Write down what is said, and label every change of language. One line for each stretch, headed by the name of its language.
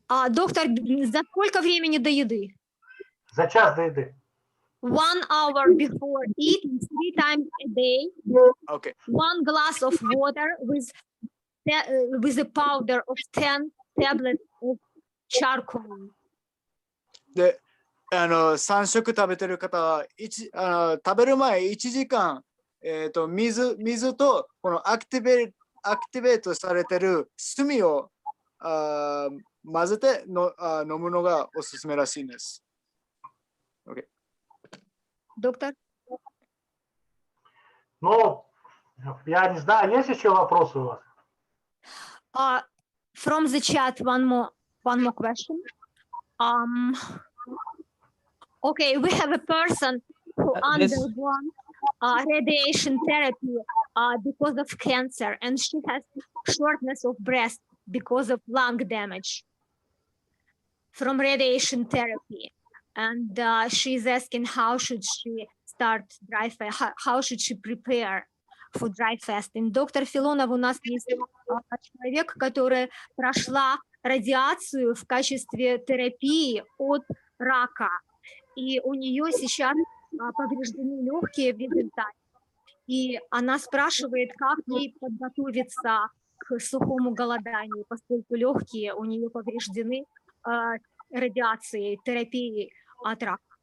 Russian: Доктор, за сколько времени до еды? За час до еды.
English: 1 hour before eating 3 times a day. Okay. 1 glass of water with a powder of 10 tablets of charcoal.
Japanese: で、3食食べてる方は食べる前1時間、水とこのアクティベートされてる炭を混ぜて飲むのがおすすめらしいんです。
English: Okay.
Russian: Доктор? Ну, я не знаю, есть еще вопросы у вас?
English: From the chat, one more question. Okay, we have a person who undergone radiation therapy because of cancer, and she has shortness of breath because of lung damage from radiation therapy. And she's asking how should she start dry fast, how should she prepare for dry fasting.
Russian: Доктор Филонов, у нас есть человек, который прошла радиацию в качестве терапии от рака. И у нее сейчас повреждены легкие в результате. И она спрашивает, как ей подготовиться к сухому голоданию, поскольку легкие у нее повреждены радиацией, терапией от рака.